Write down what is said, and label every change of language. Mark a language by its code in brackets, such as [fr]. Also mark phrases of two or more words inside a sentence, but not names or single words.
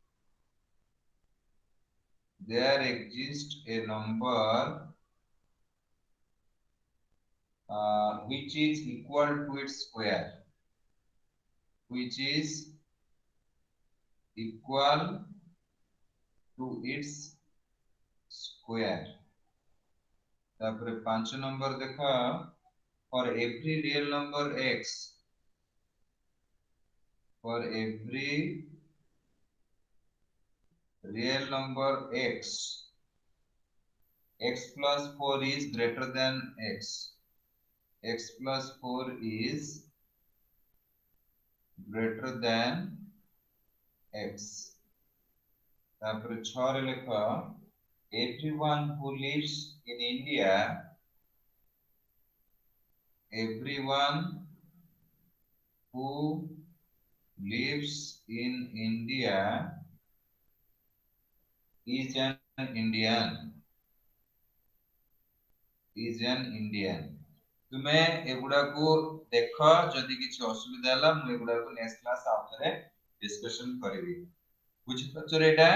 [en] There exists a number which is equal to its square. Which is equal to its square. [or] ତାପର 5 ନମ୍ବର ଦେଖା. [en] For every real number x, for every real number x, x plus 4 is greater than x. X plus 4 is greater than x. [or] ତାପର 6 ରେ ଲିଖା. [en] Everyone who lives in India, everyone who lives in India is an Indian. Is an Indian. [or] ତୁମେ ଏଗୁଡା କୋ ଦେଖୋ ଯଦି କିଛି ଅସୁବିଧା ହଲା ମୁ ଏଗୁଡା କୋ [en] next class [or] ଆଉଥରେ ଡିସ୍କସନ କରବୀ. ବୁଝି ପଛରେ ଏଟା